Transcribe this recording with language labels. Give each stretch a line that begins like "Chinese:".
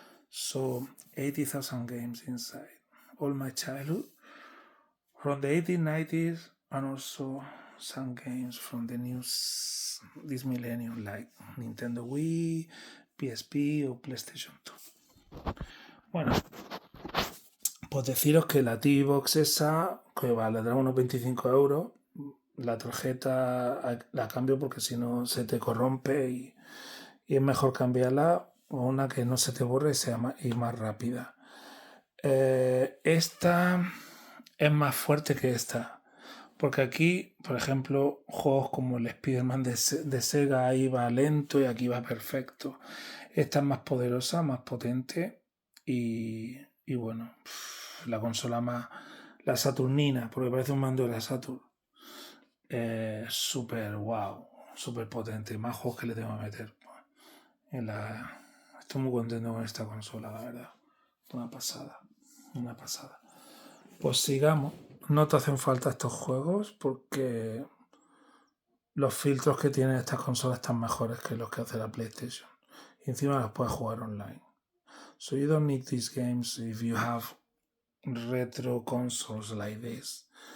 English: So 80,000 games inside. All my childhood from the 1890s, and also some games from the this millennium, like Nintendo Wii, PSP o PlayStation 2.
Spanish: Bueno, pues deciros que la TV-Box esa, que valdrá unos 25 euros, la tarjeta la cambio porque si no se te corrompe y es mejor cambiarla o una que no se te borre y más rápida. Esta es más fuerte que esta, porque aquí, por ejemplo, juegos como el Spiderman de Sega ahí va lento y aquí va perfecto. Esta es más poderosa, más potente y bueno, la consola más, la Saturnina, porque parece un mando de la Saturn. Súper wow, súper potente, más juegos que le tengo que meter. Estoy muy contento con esta consola, la verdad. Una pasada. Pues sigamos. No te hacen falta estos juegos porque los filtros que tienen estas consolas están mejores que los que hace la PlayStation. Y encima los puedes jugar online.
English: So you don't need these games if you have retro consoles like this.